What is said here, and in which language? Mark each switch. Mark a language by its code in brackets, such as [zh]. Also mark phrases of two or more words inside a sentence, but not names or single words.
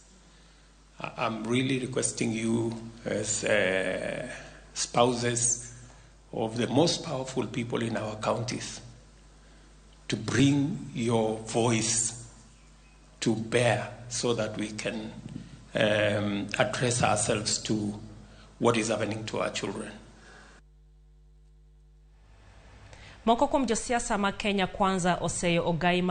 [en] I'm really requesting you as spouses of the most powerful people in our counties to bring your voice to bear so that we can address ourselves to what is happening to our children. [luo] Moko kuom josiasa ma Kenya Kwanza oseyo ogai mar